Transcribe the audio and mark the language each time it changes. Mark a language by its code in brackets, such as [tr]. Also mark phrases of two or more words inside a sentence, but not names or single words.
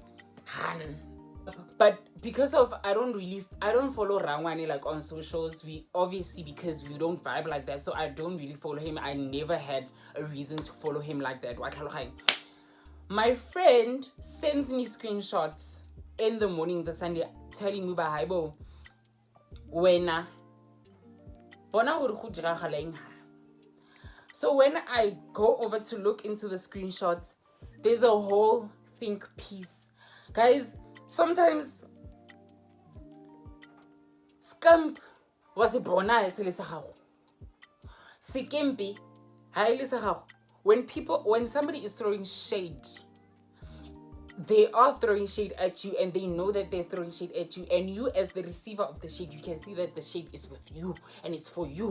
[en] But because of I don't follow Rangwane like on socials. We obviously, because we don't vibe like that, so I don't really follow him. I never had a reason to follow him like that. My friend sends me screenshots in the morning the Sunday telling me ba [zu] haibo wena [tn] bona gore go diragalang. [en] So when I go over to look into the screenshots, there's a whole think piece. Guys, sometimes scamp was a bona Sikempi when somebody is throwing shade, they are throwing shade at you and they know that they're throwing shade at you, and you as the receiver of the shade, you can see that the shade is with you and it's for you.